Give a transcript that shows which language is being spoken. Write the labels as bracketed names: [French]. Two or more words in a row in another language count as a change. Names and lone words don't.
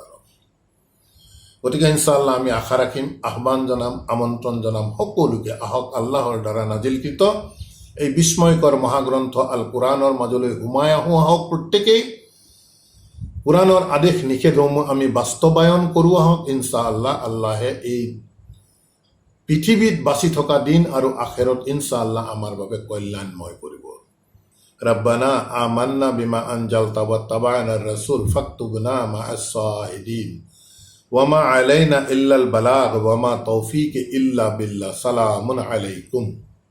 [Assamese] গতিকে ইনশাআল্লাহ আমি আশা ৰাখিম, আহ্বান জনাম, আমন্ত্ৰণ জনাম সকলোকে, আহক আল্লাহৰ দ্বাৰা নাজিলকৃত এই বিস্ময়কৰ মহাগ্ৰন্থ আল কোরআনৰ মাজলৈ সোমাই আহক প্ৰত্যেকেই। কোরআনৰ আদেশ নিষেধসমূহ আমি বাস্তৱায়ন কৰোঁ আহক। ইনশাআল্লাহ আল্লাহে এই পৃথিৱীত বাচি থকা দিন আৰু আখেৰত ইনশাআল্লাহ আমাৰ বাবে কল্যাণময় কৰিব। [Arabic] ربنا آمنا بما أنزلت واتبعنا الرسول فاكتبنا مع الشاهدين وما علينا إلا البلاغ وما توفيقي إلا بالله. سلام عليكم.